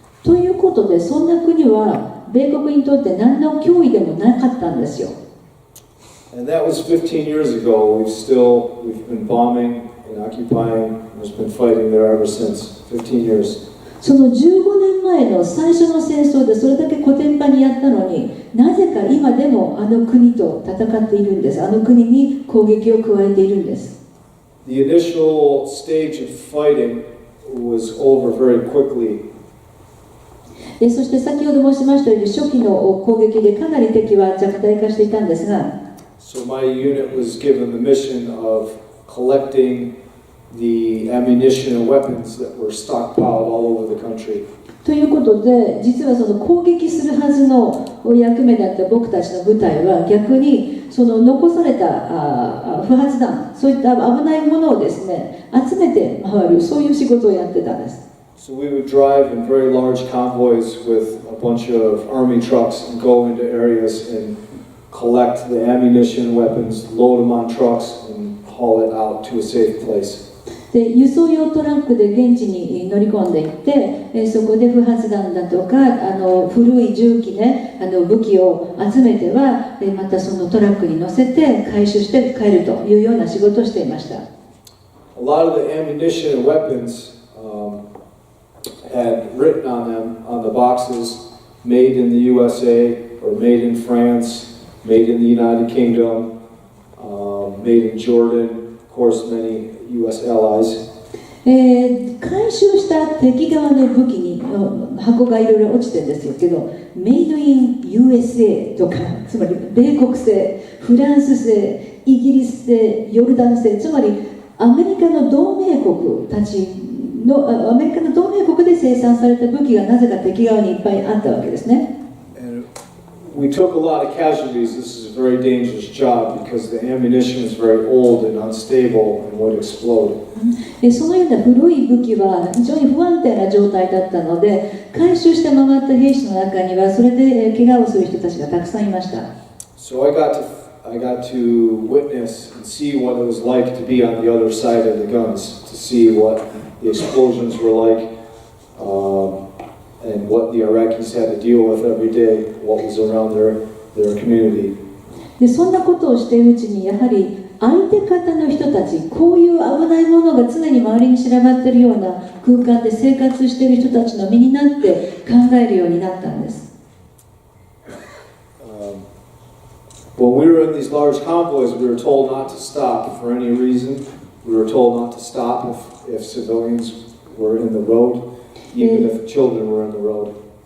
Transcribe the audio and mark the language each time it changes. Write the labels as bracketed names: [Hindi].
[Japanese] ということで、そんな国は米国にとって何の脅威でもなかったんですよ。 [English] And that was 15 years ago. We've been bombing and occupying. There's been fighting there ever since. 15 years. [Japanese] その15年前の最初の戦争でそれだけコテンパンにやったのに、なぜか今でもあの国と戦っているんです。あの国に攻撃を加えているんです。 [English] The initial stage of fighting was over very quickly. [Japanese] そして先ほど申しましたように初期の攻撃でかなり敵は弱体化していたんですが、 [English] So my unit was given the mission of collecting the ammunition and weapons that were stockpiled all over the country. [Japanese] ということで、実はその攻撃するはずの役目だった僕たちの部隊は逆にその残された不発弾、そういった危ないものをですね、集めて回る、そういう仕事をやってたんです。 [English] So we would drive in very large convoys with a bunch of army trucks and go into areas and collect the ammunition and weapons, load them on trucks and haul it out to a safe place. [Japanese] で輸送用トラックで現地に乗り込んでいって、そこで不発弾だとか古い銃器ね、武器を集めてはまたそのトラックに乗せて回収して帰るというような仕事をしていました。 [English] A lot of the ammunition and weapons had written on them, on the boxes, made in the USA or made in France, made in the United Kingdom, made in Jordan, of course many US allies. [Japanese] 回収した敵側の武器に箱がいろいろ落ちてるんですけど、メイドイン USA とか、つまり米国製、フランス製、イギリス製、ヨルダン製、つまりアメリカの同盟国たちのアメリカの同盟国で生産された武器がなぜか敵側にいっぱいあったわけですね。 [English] We took a lot of casualties. This is a very dangerous job because the ammunition is very old and unstable and would explode. [Japanese] そのような古い武器は非常に不安定な状態だったので、回収して回った兵士の中にはそれで怪我をする人たちがたくさんいました。 [English] So I got to witness and see what it was like to be on the other side of the guns, to see what the explosions were like, and what the Iraqis had to deal with every day, what was around their community. [Japanese] でそんなことをしているうちに、やはり相手方の人たち、こういう危ないものが常に周りに散らばっているような空間で生活している人たちの身になって考えるようになったんです。 [English] When we were in these large convoys, we were told not to stop for any reason. We were told not to stop if civilians were in the road, even if children were in the road.